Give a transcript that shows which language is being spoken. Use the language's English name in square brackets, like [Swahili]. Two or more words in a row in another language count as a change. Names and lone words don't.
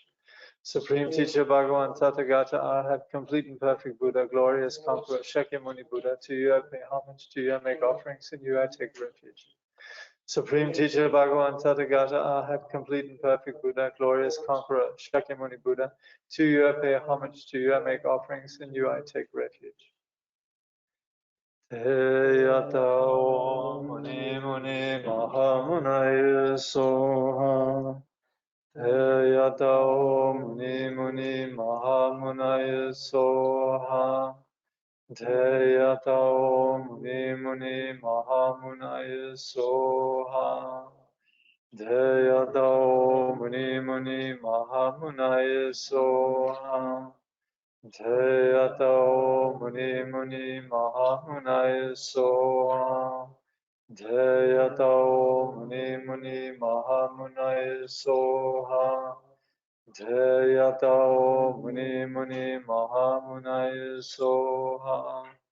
[English] Supreme Teacher Bhagavan Tathagata Arhat, complete and perfect Buddha, glorious conqueror, Shakyamuni Buddha, to you I pay homage, to you I make offerings, in you I take refuge. Supreme Teacher Bhagavan Tathagata Arhat, complete and perfect Buddha, glorious conqueror, Shakyamuni Buddha, to you I pay homage, to you I make offerings, in you I take refuge. [Sanskrit] Te yata o muni muni mahamunaya soha. Te yata o muni muni mahamunaya soha. Te yata o muni muni mahamunaya soha. Te yata o muni muni mahamunaya soha. Jayata muni muni mahamunaya soha. Jayata muni muni mahamunaya soha. Jayata muni muni mahamunaya soha.